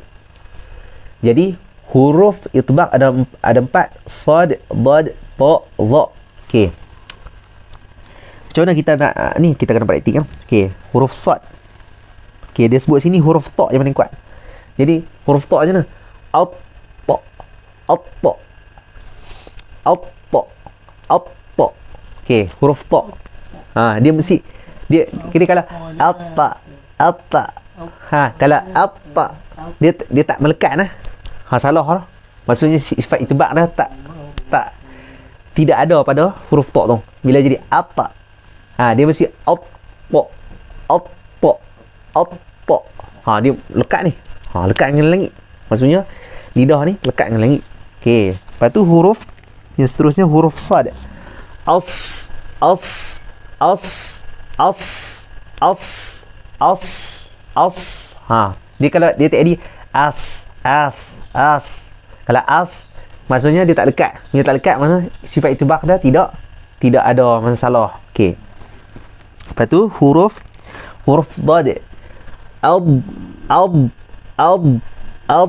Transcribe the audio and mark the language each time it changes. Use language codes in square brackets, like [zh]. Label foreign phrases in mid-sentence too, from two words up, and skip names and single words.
[ms] Jadi huruf itbaq ada 4, sad, dad, ta, dha. Okey. Macam mana kita nak ni, kita kena praktik kan? Okey, huruf sad. Okey, dia sebut sini huruf ta yang paling kuat. Jadi huruf ta macam mana? At-ta, at-ta, at-ta, at-ta. Okey, huruf ta. Dia mesti kita kalau at-ta. Kalau at-ta dia tak melekat salah lah. Maksudnya sifat itbaq dah tidak ada pada huruf ta tu. Bila jadi apa, dia mesti apa, apa. Dia lekat ni. Lekat dengan langit. Maksudnya lidah ni lekat dengan langit. Okey. Lepas tu huruf yang seterusnya huruf sad. As, as, as, as, as, as, as. Dia kalau dia tadi as. Kalau as maksudnya dia tak lekat. Dia tak lekat maksudnya sifat itibaq dah tidak ada masalah. Okey. Lepas tu huruf dad. Ab.